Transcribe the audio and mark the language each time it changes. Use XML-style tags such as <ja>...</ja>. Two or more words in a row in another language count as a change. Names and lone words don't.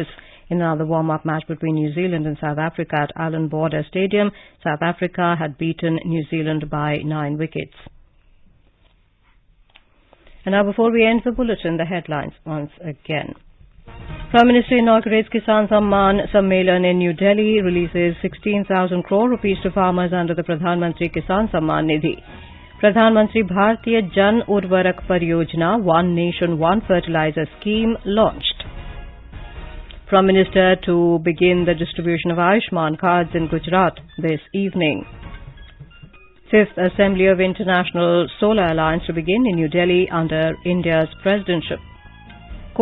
<en>In another warm-up match between New Zealand and South Africa at Allan Border Stadium, South Africa had beaten New Zealand by 9 wickets. And now, before we end the bulletin, the headlines once again. Prime Minister inaugurates Kisan Samman Sammelan in New Delhi, releases 16,000 crore rupees to farmers under the Pradhan Mantri Kisan Samman Nidhi. Pradhan Mantri Bharatiya Jan Urvarak Pariyojana, One Nation, One Fertilizer scheme launched. Prime Minister to begin the distribution of Ayushman cards in Gujarat this evening. 5th Assembly of International Solar Alliance to begin in New Delhi under India's presidency.</en>